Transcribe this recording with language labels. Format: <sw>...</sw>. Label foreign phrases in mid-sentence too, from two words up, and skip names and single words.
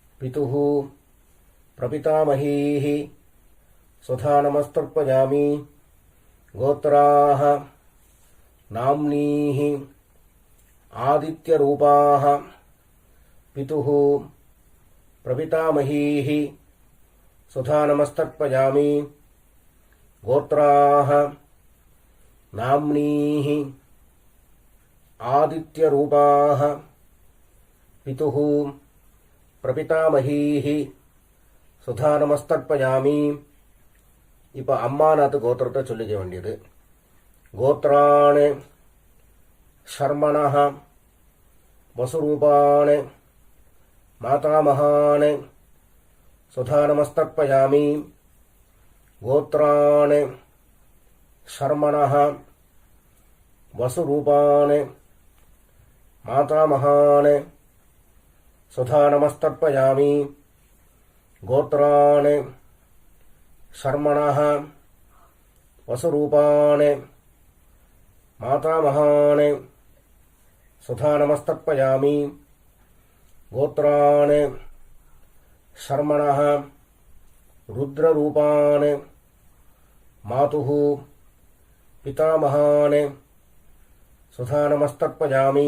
<sa>पितुः प्रपितामहीः स्वधा नमस्तर्पयामि गोत्राः नाम्नीः आदित्यरूपाः पितुः प्रपितामहीः स्वधा नमस्तर्पयामि गोत्राः नाम्नीः आदित्यरूपाः पितुः प्रपितामहीः सुधा नमस्तर्पयामि.</sa> <ta>இப்போ அம்மாநாத்து கோத்திரத்தை சொல்லிக்க வேண்டியது.</ta> <sa>गोत्राणि शर्मणः वसुरूपाणि मातामहानि सुधा नमस्तर्पयामि. गोत्राणि शर्मणः वसुरूपाणि मातामहानि सुधा नमस्तर्पयामि. गोत्राणि शर्मणः वसुरूपाणि मातामहानि सुधा नमस्तर्पयामि. गोत्राणि शर्मणः रुद्ररूपाणि मातुः पितामहानि सुधा नमस्तर्पयामि.</sa>